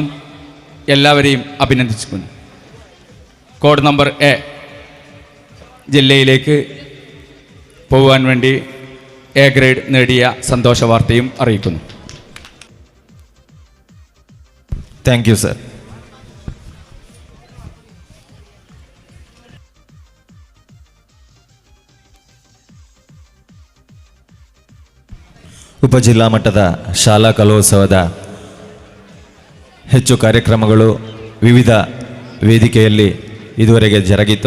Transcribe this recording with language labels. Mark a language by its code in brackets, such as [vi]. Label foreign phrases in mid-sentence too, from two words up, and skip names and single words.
[ml] എല്ലാവരെയും അഭിനന്ദിക്കുന്നു. കോഡ് നമ്പർ A ജില്ലയിലേക്ക് പോകുവാൻ വേണ്ടി A ഗ്രേഡ് നേടിയ സന്തോഷ വാർത്തയും അറിയിക്കുന്നു. [en] thank you sir. [kn] ಉಪಜಿಲ್ಲಾ ಮಟ್ಟದ ಶಾಲಾ ಕಲೋತ್ಸವದ ಹೆಚ್ಚು ಕಾರ್ಯಕ್ರಮಗಳು ವಿವಿಧ ವೇದಿಕೆಯಲ್ಲಿ ಇದುವರೆಗೆ ಜರುಗಿತು.